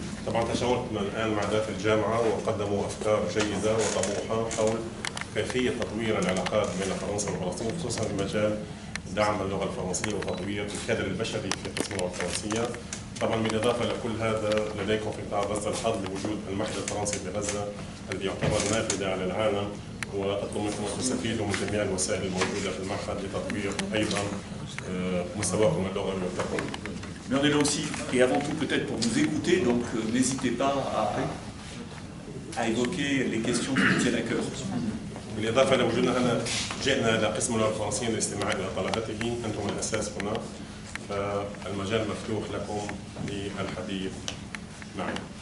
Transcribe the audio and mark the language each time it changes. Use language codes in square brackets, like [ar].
[ar] طبعا تشاورنا الان مع ذات الجامعه وقدموا افكار جيده وطموحه حول كيفيه تطوير العلاقات بين فرنسا وفلسطين خصوصا في مجال دعم اللغه الفرنسيه وتطوير الكادر البشري في قسم اللغه الفرنسيه. طبعا بالاضافه لكل هذا لديكم في قطاع غزه الحظ بوجود المعهد الفرنسي بغزه الذي يعتبر نافذه على العالم واطلب منكم ان تستفيدوا من جميع الوسائل الموجوده في المعهد لتطوير ايضا مستواكم اللغوي والتقني. [fr] Mais on est là aussi, et avant tout peut-être pour vous écouter, donc n'hésitez pas à évoquer les questions qui vous tiennent à cœur. [ar] بالإضافة لوجودنا هنا جئنا إلى قسم اللغة الفرنسية للاستماع إلى طلبته، أنتم الأساس هنا فالمجال مفتوح لكم للحديث معي.